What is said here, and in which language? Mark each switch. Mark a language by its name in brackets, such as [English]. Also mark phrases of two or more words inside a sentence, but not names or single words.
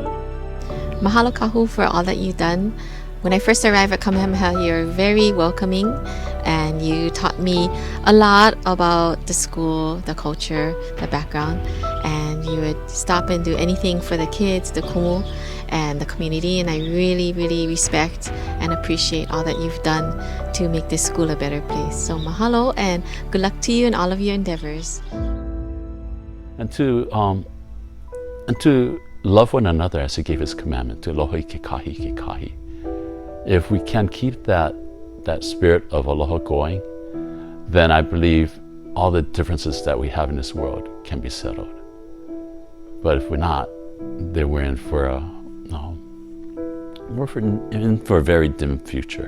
[English] Mahalo Kahu for all that you've done. When I first arrived at Kamehameha, you were very welcoming and you taught me a lot about the school, the culture, the background, and you would stop and do anything for the kids, the kumu, and the community, and I really, really respect and appreciate all that you've done to make this school a better place. So mahalo and good luck to you in all of your endeavors. And to love one another as He gave His commandment, to [Hawaiian] aloha ke kahi. [English] If we can keep that spirit of aloha going, then I believe all the differences that we have in this world can be settled. But if we're not, then we're in for a very dim future.